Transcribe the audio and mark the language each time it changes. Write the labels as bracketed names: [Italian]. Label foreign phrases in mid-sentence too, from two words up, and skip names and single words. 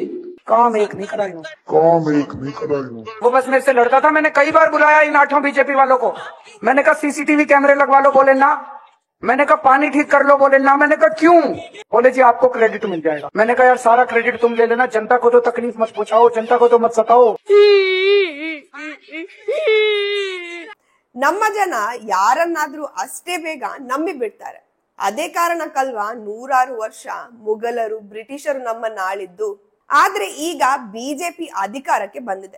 [Hindi] काम एक नहीं कराई। वो बस मेरे से लड़ता था। मैंने कई बार बुलाया इन 8 बीजेपी वालों को, मैंने कहा [English] CCTV cameras [Hindi] लगवा लो, बोले ना। मैंने कहा पानी ठीक कर लो, बोले ना। मैंने कहा क्यों, बोले जी आपको क्रेडिट मिल जाएगा। मैंने कहा यार सारा क्रेडिट तुम ले लेना, जनता को तो तकलीफ मत पहुंचाओ, जनता को तो मत सताओ। [Kannada] ನಮ್ಮ ಜನ ಯಾರನ್ನಾದ್ರೂ ಅಷ್ಟೇ ಬೇಗ ನಂಬಿ ಬಿಡ್ತಾರೆ. ಅದೇ ಕಾರಣಕ್ಕಲ್ವಾ 100 ವರ್ಷ ಮುಘಲರು ಬ್ರಿಟಿಷರು ನಮ್ಮನ್ನ ಆಳಿದ್ದು. ಆದ್ರೆ ಈಗ ಬಿಜೆಪಿ ಅಧಿಕಾರಕ್ಕೆ ಬಂದಿದೆ.